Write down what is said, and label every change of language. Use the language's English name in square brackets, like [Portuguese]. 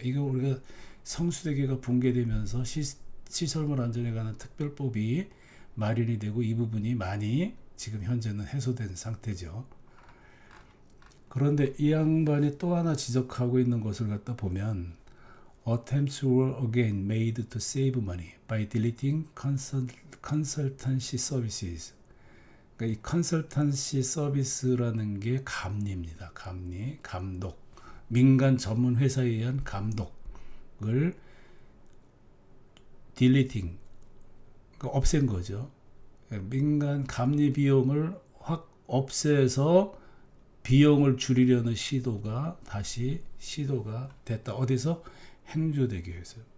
[Korean] 이거 우리가 성수대교가 붕괴되면서 시설물 안전에 관한 특별법이 마련이 되고 이 부분이 많이 지금 현재는 해소된 상태죠. 그런데 이 양반이 또 하나 지적하고 있는 것을 갖다 보면 [English] Attempts were again made to save money by deleting consultancy services. [Korean] 그러니까 이 컨설턴시 서비스라는 게 감리입니다. 감리, 감독. 민간 전문 회사에 의한 감독을 deleting, 그러니까 없앤 거죠. 민간 감리 비용을 확 없애서 비용을 줄이려는 시도가 다시 시도가 됐다. 어디서? 행주대교에서.